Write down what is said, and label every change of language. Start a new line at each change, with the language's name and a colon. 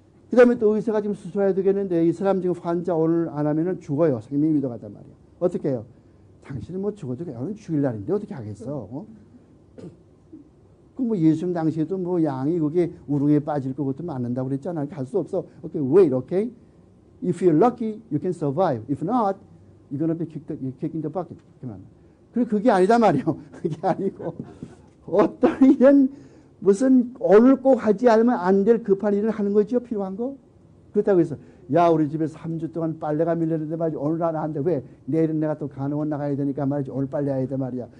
Korean: 그 다음에 또 의사가 지금 수술해야 되겠는데 이 사람 지금 환자 오늘 안 하면은 죽어요. 생명이 위독하단 말이야. 어떻게 해요? 당신은 뭐 죽어도 오늘 주일날인데 어떻게 하겠어? 그 뭐 예수님 당시에도 뭐 양이 그게 우릉에 빠질 것 같으면 안 한다고 그랬잖아요. 할 수 없어.
English: 오케이, wait, okay? If you're lucky, you can survive. If not, you're gonna be kicked in the bucket.
Korean: 그게 아니다 말이에요. 그게 아니고 어떤 일은 무슨 오늘 꼭 하지 않으면 안 될 급한 일을 하는 거죠. 필요한 거. 그렇다고 해서 야 우리 집에 3주 동안 빨래가 밀렸는데 말이지 오늘 안 하는데 왜 내일은 내가 또 간호원 나가야 되니까 말이지 오늘 빨래 해야 돼 말이야.